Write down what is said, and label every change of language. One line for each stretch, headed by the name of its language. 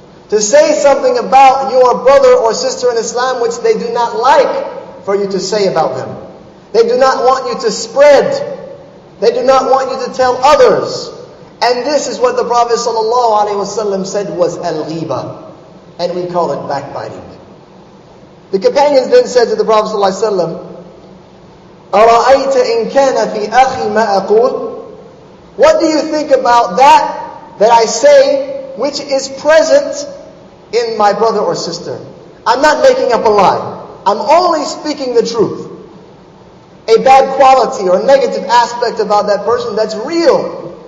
English: To say something about your brother or sister in Islam which they do not like for you to say about them. They do not want you to spread. They do not want you to tell others. And this is what the Prophet ﷺ said was al-ghiba. And we call it backbiting.
Arabic: The companions then said to the Prophet ﷺ, أَرَأَيْتَ إِنْ كَانَ فِي أَخِي مَا أَقُولُ.
English: What do you think about that I say which is present in my brother or sister? I'm not making up a lie. I'm only speaking the truth. A bad quality or negative aspect about that person that's real.